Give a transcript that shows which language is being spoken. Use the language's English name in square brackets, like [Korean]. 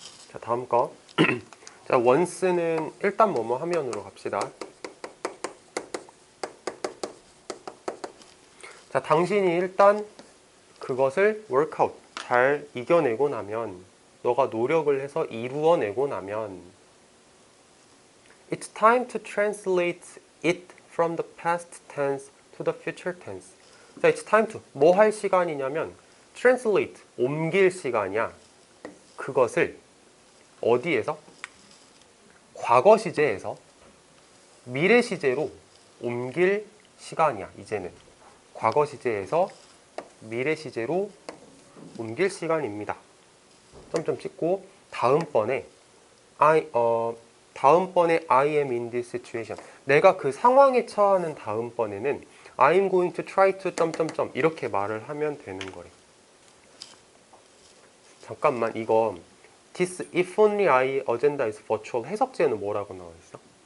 [Korean] 자, 다음 거. 자, once는 일단 뭐뭐 하면으로 갑시다. 자, 당신이 일단 그것을 workout, 잘 이겨내고 나면, 너가 노력을 해서 이루어내고 나면 [English] It's time to translate it from the past tense to the future tense. [Korean] 자, [English] it's time to, [Korean] 뭐 할 시간이냐면 translate, 옮길 시간이야. 그것을 어디에서? 과거 시제에서 미래 시제로 옮길 시간이야. 이제는 과거 시제에서 미래 시제로 옮길 시간입니다. 점점 찍고 다음번에 [English] I am in this situation. [Korean] 내가 그 상황에 처하는 다음번에는 [English] I'm going to try to [Korean] 점점점 이렇게 말을 하면 되는 거래. 잠깐만, 이거 [English] This if only I agenda is virtual [Korean] 해석제는 뭐라고 나와 있어?